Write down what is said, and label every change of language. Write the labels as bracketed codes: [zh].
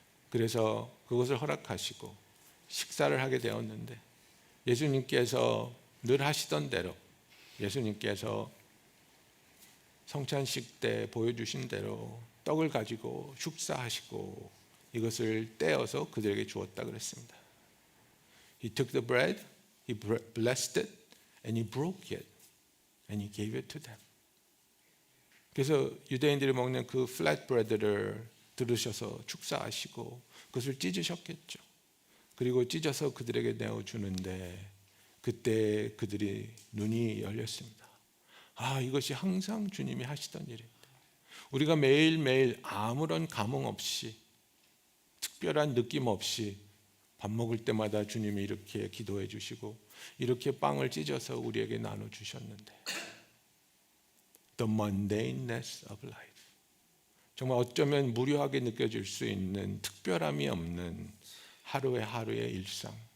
[ko] 그래서 그것을 허락하시고 식사를 하게 되었는데 예수님께서 늘 하시던 대로 예수님께서 성찬식 때 보여주신 대로 떡을 가지고 축사하시고 이것을 떼어서 그들에게 주었다 그랬습니다. [en] He took the bread, he blessed it, and he broke it, and he gave it to them. [ko] 그래서 유대인들이 먹는 그 flat bread를 들으셔서 축사하시고 그것을 찢으셨겠죠. 그리고 찢어서 그들에게 내어주는데 그때 그들이 눈이 열렸습니다. 아, 이것이 항상 주님이 하시던 일인데 우리가 매일매일 아무런 감흥 없이 특별한 느낌 없이 밥 먹을 때마다 주님이 이렇게 기도해 주시고 이렇게 빵을 찢어서 우리에게 나눠주셨는데 [en] The mundaneness of life, [ko] 정말 어쩌면 무료하게 느껴질 수 있는 특별함이 없는 하루의 일상.